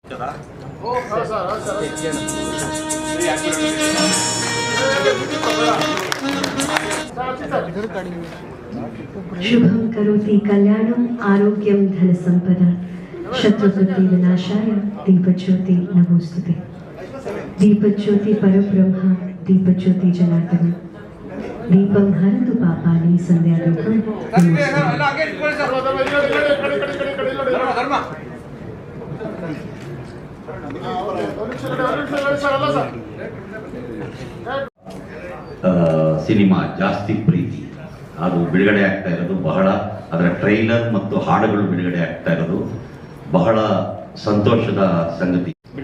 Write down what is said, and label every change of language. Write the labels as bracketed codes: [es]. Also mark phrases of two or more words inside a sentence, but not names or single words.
[sa] शुभं करोति कल्याणं आरोग्यं धनसंपदा शत्रुबुद्धि विनाशाय दीपज्योति नमोस्तुते। दीपज्योति परब्रह्म दीपज्योति जनार्दन दीपं हरतु पापानि संध्यादीपं [kn] ಸಿನಿಮಾ ಜಾಸ್ತಿ ಪ್ರೀತಿ ಅದು ಬಿಡುಗಡೆ ಆಗ್ತಾ ಇರೋದು ಬಹಳ, ಅದರ ಟ್ರೈಲರ್ ಮತ್ತು ಹಾಡುಗಳು ಬಿಡುಗಡೆ ಆಗ್ತಾ ಇರೋದು ಬಹಳ ಸಂತೋಷದ ಸಂಗತಿ.